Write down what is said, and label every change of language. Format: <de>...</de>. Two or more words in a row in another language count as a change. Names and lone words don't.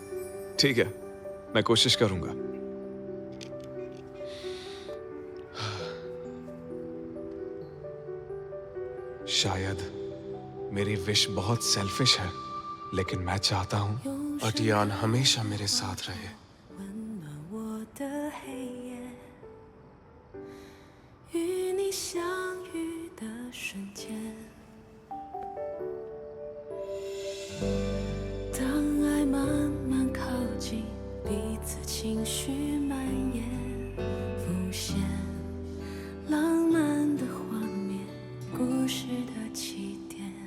<hi>ठीक है, मैं कोशिश करूंगा। शायद मेरी विश बहुत सेल्फिश है, लेकिन मैं चाहता हूँ अटियान हमेशा मेरे साथ रहे।</hi> <zh>温暖我的黑夜，与你相遇的瞬间，当爱慢慢靠近，彼此情绪蔓延，浮现浪漫的画面，故事的起点，</zh>